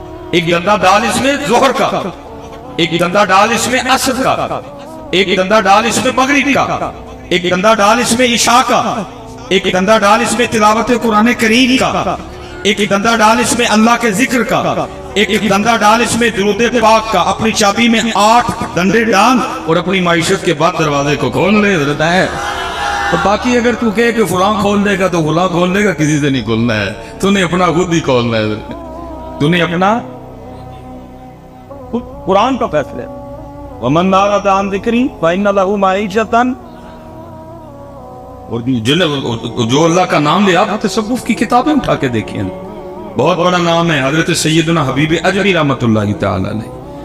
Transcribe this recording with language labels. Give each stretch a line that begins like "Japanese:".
Urdu: ایک دندہ ڈال اس میں ظہر کا، ایک دندہ ڈال اس میں عصر کا، ایک دندہ ڈال اس میں مغرب کا، ایک دندہ ڈال اس میں عشاء کا، ایک دندہ ڈال اس میں تلاوت قرآن کریم کا، ایک دندہ ڈال اس میں اللہ کے ذکر کا، ایک دندہ ڈال اس میں درود پاک کا. اپنی چابی میں 8 ڈنڈے ڈال اور اپنی معیشت کے بعد دروازے کو کھول لے حضرت ہے. تو باقی اگر تو کہے کہ فلاں کھول دے گا تو فلاں کھول دے گا، کسی سے نہیں کھولنا ہے. تو نے اپنا خود ہی کھولنا ہے، تو نے اپنا قرآن کا فیصلہ ہے.
Arabic: وَمَنْ أَعْرَضَ عَنْ ذِكْرِي فَإِنَّ لَهُ مَعِيشَةً،
Urdu: اور جو اللہ کا نام لے آپ تصوف کی کتابیں اٹھا کے دیکھیں، بہت بڑا نام ہے حضرت سیدنا حبیب اجری رحمت اللہ تعالی علیہ.